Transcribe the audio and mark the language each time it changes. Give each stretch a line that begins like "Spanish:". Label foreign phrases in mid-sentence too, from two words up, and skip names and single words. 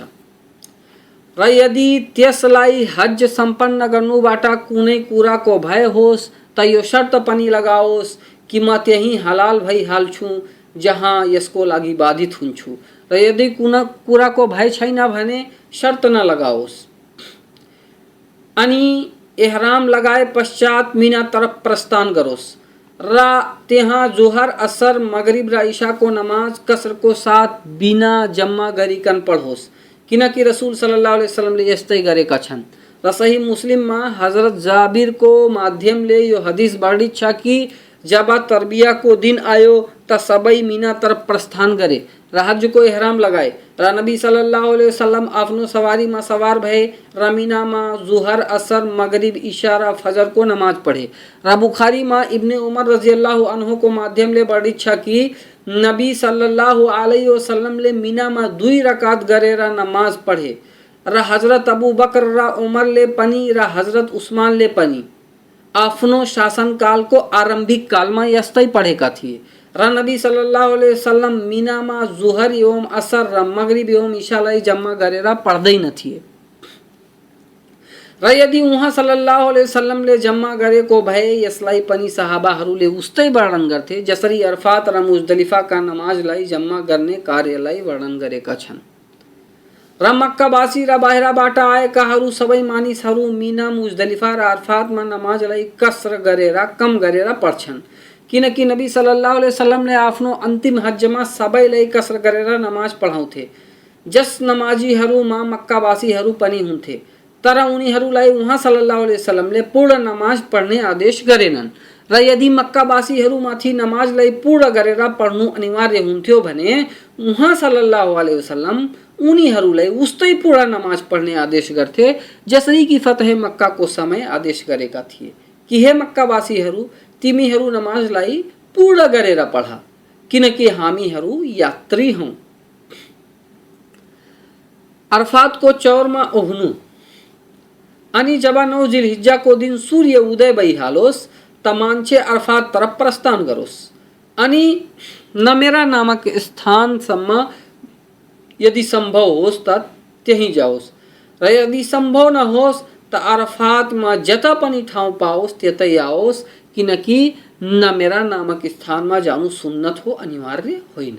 Nepali: र यदि त्यसलाई हज सम्पन्न गर्नुबाट कुनै कुराको भय होस् त यो शर्त पनि लगाओस् कि म त्यही हलाल भइहाल्छु जहाँ यसको लागि बाधित हुन्छु, र यदि कुनै कुराको भय छैन भने शर्त नलगाओस्। अनि एहराम लगाए पश्चात मिना तरफ प्रस्थान गरोस् र त्यहाँ जोहर, असर, मगरिब र इशाको नमाज कसरको साथ बिना जम्मा गरिकन पढोस्, किनकि रसूल
Arabic: صلى الله عليه وسلم
Nepali: यस्तै गरेका छन्। र सही मुस्लिममा हजरत जाबिरको माध्यमले यो हदीस वर्णित छ कि जब तरबियाको दिन आयो त सबै मिना तरफ प्रस्थान गरे र हजको एहराम लगाए र नबी
Arabic: صلى الله عليه وسلم
Nepali: आफ्नो सवारीमा सवार भए र मिनामा जुहर, असर, मगरिब, इशा र फजरको नमाज पढे। र बुखारीमा इब्ने उमर
Arabic: رضي الله عنه
Nepali: माध्यमले वर्णित छ कि नबी
Arabic: صلى الله عليه وسلم
Nepali: मिनामा 2 रकात गरेर नमाज पढे र हजरत अबू बकर र उमरले पनि र हजरत उस्मानले पनि आफ्नो शासनकालको आरम्भिक कालमा यस्तै पढेका थिए। र नबी
Arabic: صلى الله عليه وسلم
Nepali: मिनामा जुहर एवं असर र मगरिब एवं इशालाई जम्मा गरेर पढ्दैन थिए। र यदि उहाँ
Arabic: صلى الله عليه وسلم
Nepali: जम्मा गरेको भए यसलाई पनि सहाबाहरूले उस्तै वर्णन गर्थे जसरी अरफात र मुजदलिफाका नमाजलाई जम्मा गर्ने कार्यलाई वर्णन गरेका छन्। र मक्कावासी र बाहिरबाट आएकाहरू सबै मानिसहरू मिना, मुजदलिफा र अरफातमा नमाजलाई कसर गरेर कम गरेर पढ्छन्, किनकि नबी
Arabic: صلى الله عليه وسلم
Nepali: ने आफ्नो अंतिम हज्जमा सबैलाई कसर गरेर नमाज पढाउँथे। जस नमाजीहरूमा मक्कावासीहरू पनि हुन्थे, तर उनीहरूलाई उहाँ
Arabic: صلى الله عليه وسلم
Nepali: पूर्ण नमाज पढ्ने आदेश गरेनन्। र यदि मक्कावासीहरूमाथि नमाजलाई पूर्ण गरेर पढ्नु अनिवार्य हुन्थ्यो भने उहाँ
Arabic: صلى الله عليه وسلم
Nepali: उनीहरूलाई उस्तै पूर्ण नमाज पढ्ने आदेश गर्थे जसरी कि फतह मक्काको समय आदेश गरेका थिए कि हे मक्कावासीहरू, तिमीहरू नमाजलाई पूर्ण गरेर पढ, किनकि हामीहरू यात्री हौं। अरफातको चौरमा उभ्नु अनि जब 9 जिलहिज्जाको दिन सूर्य उदय भइहालोस् त मान्छे अरफात तरफ प्रस्थान गरोस् अनि नमेरा नामक स्थानसम्म यदि संभव होस् त त्यही जाओस्, र यदि संभव नहोस् त अरफातमा जता पनि ठाउँ पाओस् त्यतै आओस्, किनकि नमेरा नामक स्थानमा जानु सुन्नत हो, अनिवार्य होइन।